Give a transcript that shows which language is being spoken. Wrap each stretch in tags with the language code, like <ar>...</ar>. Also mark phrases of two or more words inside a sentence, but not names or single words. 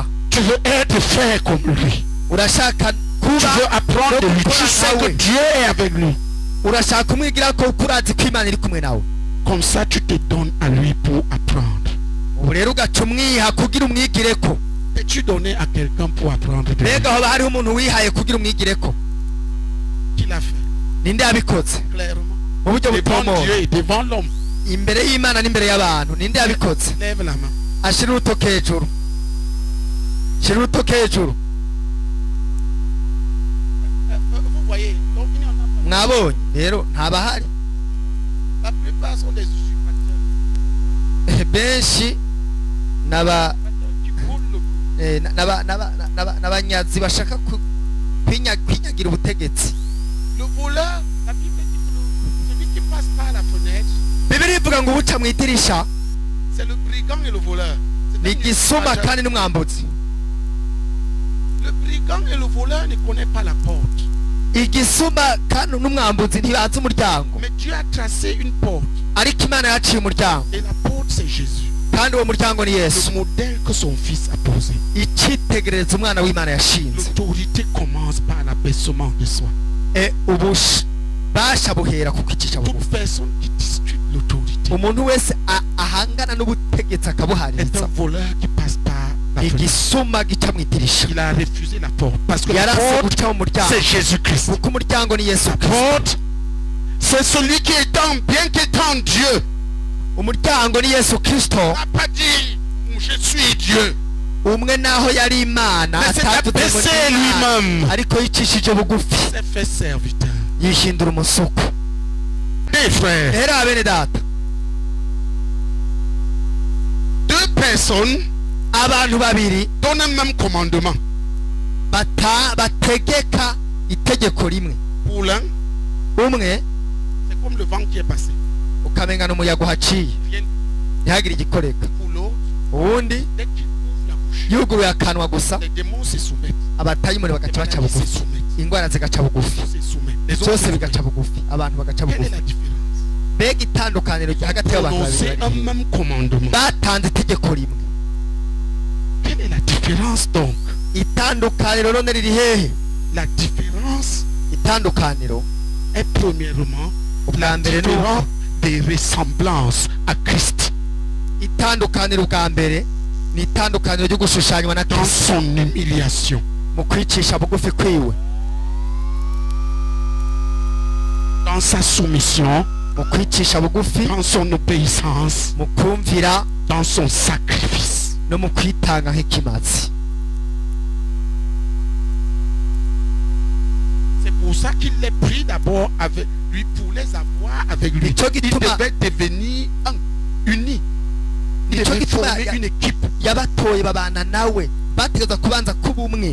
<fr>Tu veux être fait comme lui.</fr> <rn>urashaka</rn> <fr>Tu</fr> <rn>kuba</rn> <fr>veux apprendre de lui.</fr> <rn>gukora</rn> <fr>Tu sais que</fr> <rn>nkawe.</rn> <fr>Dieu est avec lui.</fr> <rn>urashaka kumwigira ko kuko urazi ko Imana iri kumwe nawe</rn> <fr>Comme ça, tu te donnes à lui pour apprendre.</fr> <rn>ubu rero ugaca umwiha kugira umwigire ko</rn> <fr>T'es-tu donné à quelqu'un pour apprendre de lui?</fr> <rn>mbega hoba hariho umuntu wihaye kugira umwigire ko</rn> <fr>Qui l'a fait?</fr> <rn>ninde yabikoze</rn> <fr>Clairement.</fr> <rn>mu buryo</rn> <fr>Devant</fr> <rn>butomoye</rn> <fr>Dieu et devant l'homme.</fr> <rn>imbere y'Imana n'imbere y'abantu ninde yabikoze</rn> <fr>Lève la main.</fr> <rn>ashira urutoke hejuru shira urutoke hejuru</rn> <fr>Vous voyez, donc il n'y en a pas.</fr> <rn>mwabonye rero ntabahari</rn> <fr>La plupart sont des usurpateurs.</fr> <rn>benshi n'aba</rn> <fr>Qui volent le coup.</fr> <rn>n'abanyazi bashaka kwinyagira ubutegetsi</rn> <fr>Le voleur, la Bible dit que celui qui passe par la fenêtre,</fr> <rn>bibiri ivuga ngo ubuca mu idirisha</rn> <fr>c'est le brigand et le voleur. C'est</fr> <rn>ni</rn> <fr>un</fr> <rn>igisuma</rn> <fr>usurpateur.</fr> <rn>kandi n'umwambuzi</rn> <fr>Le brigand et le voleur ne connaissent pas la porte.</fr> <rn>igisuma kandi n'umwambuzi ntibazi umuryango</rn> <fr>Mais Dieu a tracé une porte.</fr> <rn>ariko Imana yaciye umuryango</rn> <fr>Et la porte, c'est Jésus.</fr> <rn>kandi uwo muryango ni Yesu</rn> <fr>Le modèle que son fils a posé.</fr> <rn>icyitegererezo umwana w'Imana yashinze</rn> <fr>L'autorité commence par l'abaissement de soi.</fr> <rn>ububasha buhera ku kwicisha</rn> <fr>Toute</fr> <rn>bugufi</rn> <fr>personne qui discute l'autorité</fr> <rn>umuntu wese ahangana n'ubutegetsi</rn> <fr>est</fr> <rn>akabuhaririza</rn> <fr>un voleur qui passe par la fenêtre.</fr> <rn>igisuma gica mu idirisha</rn> <fr>Il a refusé la porte. Parce que la</fr> <rn>yarase</rn> <fr>porte,</fr> <rn>guca mu muryango</rn> <fr>c'est Jésus-Christ.</fr> <rn>kuko umuryango ni Yesu</rn> <fr>La</fr> <rn>Kristo</rn> <fr>porte, c'est celui qui étant, bien qu'étant Dieu,</fr> <rn>umuryango ni Yesu Kristo</rn> <fr>n'a pas dit je suis Dieu.</fr> <rn>umwe naho yari Imana</rn> <fr>Mais c'est</fr> <rn>atavuze ngo</rn> <fr>abaissé</fr> <rn>ni Imana,</rn> <fr>lui-même.</fr> <rn>ariko yicishije bugufi</rn> <fr>Il s'est fait serviteur.</fr> <rn>yihindura umusuku</rn> <fr>Mes frères,</fr> <rn>rero bene data</rn> <fr>deux personnes</fr> <rn>abantu babiri</rn> <fr>donnent un même commandement.</fr> <rn>bategeka itegeko rimwe</rn> <fr>Pour l'un,</fr> <rn>umwe</rn> <fr>c'est comme le vent qui est passé.</fr> <rn>ukamenya n'umuyaga uhaciye</rn> <fr>Il vient</fr> <rn>ntihagire igikoreka</rn> <fr>pour l'autre.</fr> <rn>uwundi</rn> <fr>Dès qu'il ouvre la bouche,</fr> <rn>yuguruye akanwa gusa</rn> <fr>les démons se soumettent.</fr> <rn>abatayimoni</rn> <fr>Les</fr> <rn>bagaca baca</rn> <fr>maladies se</fr> <rn>bugufi</rn> <fr>soumettent.</fr> <rn>indwara zigaca bugufi</rn> <fr>Se soumettent. Les autres</fr> <rn>byose</rn> <fr>se</fr> <rn>bigaca</rn> <fr>soumettent.</fr> <rn>bugufi abantu bagaca</rn> <fr>Quelle est</fr> <rn>bugufi</rn> <fr>la différence?</fr> <rn>mbega itandukaniro hagati y'abantu babiri</rn> <fr>Prononcer un</fr> <rn>bari</rn> <fr>même commandement.</fr> <rn>batanze itegeko rimwe</rn> <fr>Quelle est la différence donc?</fr> <rn>itandukaniro none riri hehe</rn> <fr>La différence</fr> <rn>itandukaniro</rn> <fr>est premièrement la</fr> <rn>ubwa mbere ni uko</rn> <fr>différence des ressemblances à Christ</fr> <rn>itandukaniro ubwa mbere ni itandukaniro ryo gushushanywa na</rn> <fr>dans</fr> <rn>Kristo</rn> <fr>son humiliation,</fr> <rn>mu kwicisha bugufi kwiwe</rn> <fr>dans sa soumission,</fr> <rn>mu kwicisha bugufi</rn> <fr>dans son obéissance,</fr> <rn>mu kumvira</rn> <fr>dans son sacrifice.</fr> <rn>no mu kwitanga nk'ikimazi</rn> <fr>C'est pour ça qu'il les prit d'abord avec lui pour les avoir avec lui.</fr> <rn>Nico</rn> <fr>Il</fr> <rn>gituma-</rn> <fr>devait devenir un, uni. Il</fr> <rn>Nico</rn> <fr>devait</fr> <rn>gituma</rn> <fr>former</fr> <rn>ya-</rn> <fr>une équipe.</fr> <rn>yabatoye babana nawe bategeza kubanza kuba umwe</rn>